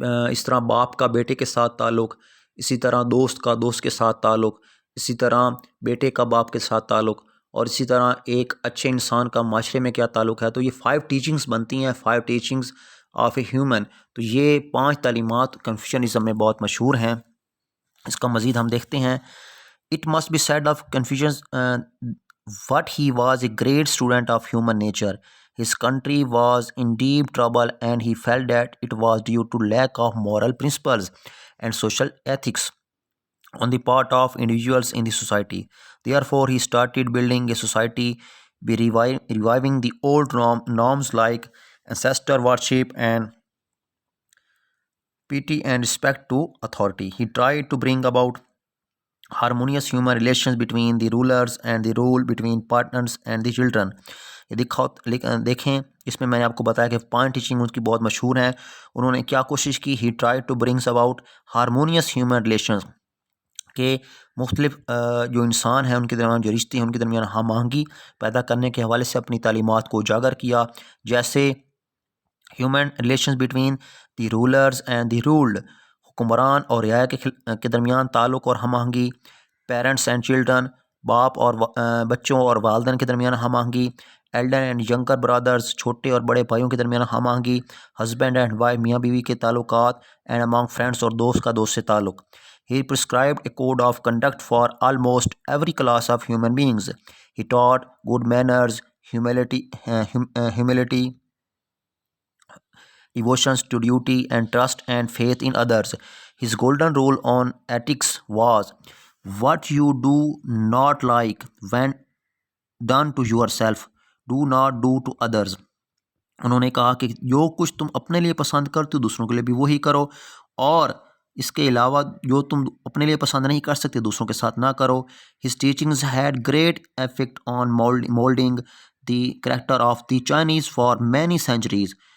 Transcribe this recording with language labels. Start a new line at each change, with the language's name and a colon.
Urdu: اس طرح باپ کا بیٹے کے ساتھ تعلق، اسی طرح دوست کا دوست کے ساتھ تعلق، اسی طرح بیٹے کا باپ کے ساتھ تعلق، اور اسی طرح ایک اچھے انسان کا معاشرے میں کیا تعلق ہے۔ تو یہ 5 ٹیچنگز بنتی ہیں، 5 ٹیچنگز آف اے ہیومن۔ تو یہ 5 تعلیمات کنفیوشنزم میں بہت مشہور ہیں۔ اس کا مزید ہم دیکھتے ہیں۔
English: It must be said of Confucius what he was a great student of human nature. His country was in deep trouble and he felt that it was due to lack of moral principles and social ethics on the part of individuals in the society. Therefore, he started building a society by reviving the old norms like ancestor worship and piety and respect to authority. He tried to bring about harmonious human relations between the rulers and the rule between partners and the children.
Urdu: دیکھیں اس میں نے آپ کو بتایا کہ 5 teaching in کی بہت مشہور ہیں۔ انہوں نے کیا کوشش کی؟
English: he try to brings about harmonious human relations,
Urdu: کہ مختلف جو انسان ہیں ان کے درمیان جو رشتے ہیں ان کے درمیان ہم آہنگی پیدا کرنے کے حوالے سے اپنی تعلیمات کو اجاگر کیا، جیسے
English: human relations between the rulers and the ruled,
Urdu: حکمران اور رعایا کے درمیان تعلق اور ہم آہنگی،
English: parents and children,
Urdu: باپ اور بچوں اور والدین کے درمیان ہم آہنگی،
English: elder and younger brothers,
Urdu: چھوٹے اور بڑے بھائیوں کے درمیان ہم آہنگی،
English: husband and wife,
Urdu: میاں بیوی کے تعلقات،
English: and among friends
Urdu: اور دوست کا دوست سے تعلق۔
English: He prescribed a code of conduct for almost every class of human beings. He taught good manners, humility, devotions to duty and trust and faith in others. His golden rule on ethics was, what you do not like when done to yourself, do not do to others.
Urdu: انہوں نے کہا کہ جو کچھ تم اپنے لیے پسند کرتے ہو دوسروں کے لیے بھی وہی کرو، اور اس کے علاوہ جو تم اپنے لیے پسند نہیں کر سکتے دوسروں کے ساتھ نہ کرو.
English: His teachings had great effect on moulding the character of the Chinese for many centuries.